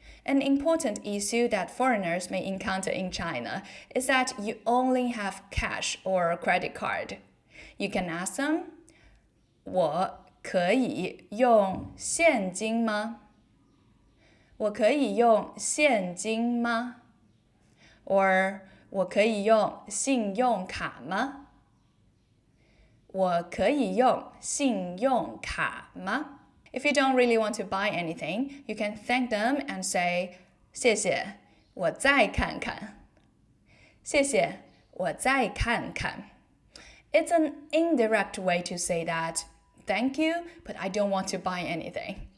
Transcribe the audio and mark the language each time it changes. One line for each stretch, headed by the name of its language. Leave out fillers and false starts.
English: An important issue that foreigners may encounter in China is that you only have cash or a credit card. You can ask them,
Chinese: 我可以用现金吗? 我可以用现金吗? Or 我可以用信用卡吗? 我可以用信用卡吗?
English: If you don't really want to buy anything, you can thank them and say,
Chinese: 谢谢，我再看看。谢谢，我再看看。
English: It's an indirect way to say that, thank you, but I don't want to buy anything.